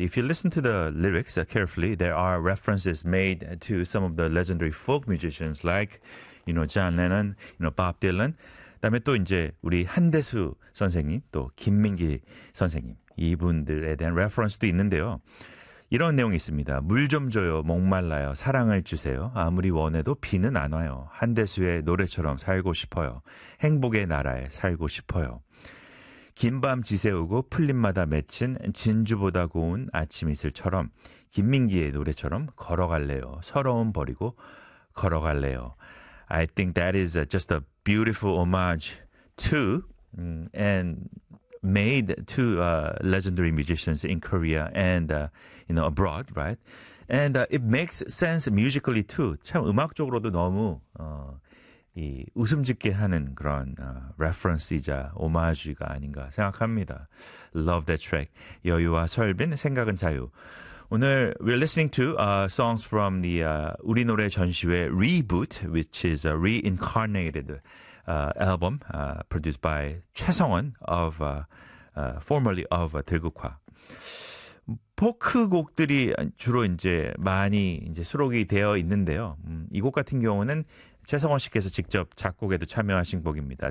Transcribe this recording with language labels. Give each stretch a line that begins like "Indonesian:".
English: If you listen to the lyrics carefully, there are references made to some of the legendary folk musicians like, you know, John Lennon, you know, Bob Dylan.
Korean: 그다음에 또 이제 우리 한대수 선생님, 또 김민기 선생님, 이분들에 대한 레퍼런스도 있는데요. 이런 내용이 있습니다. 물 좀 줘요, 목말라요, 사랑을 주세요. 아무리 원해도 비는 안 와요. 한대수의 노래처럼 살고 싶어요. 행복의 나라에 살고 싶어요. 긴 밤 지새우고 풀림마다 맺힌 진주보다 고운 아침 이슬처럼 김민기의 노래처럼 걸어갈래요. 서러움 버리고 걸어갈래요.
English: I think that is just a beautiful homage to and made to legendary musicians in Korea and you know abroad, right? And it makes sense musically too.
Korean: 참 음악적으로도 너무 이 웃음짓게 하는 그런 reference이자 오마주가 아닌가 생각합니다.
English: Love that track.
Korean: 여유와 설빈, 생각은 자유. 오늘
English: we're listening to songs from the 우리 노래 전시회 Reboot, which is a reincarnated album produced by 최성원 of formerly of 들국화.
Korean: 포크 곡들이 주로 이제 많이 이제 수록이 되어 있는데요. 이 곡 같은 경우는 최성원 씨께서 직접 작곡에도 참여하신 곡입니다.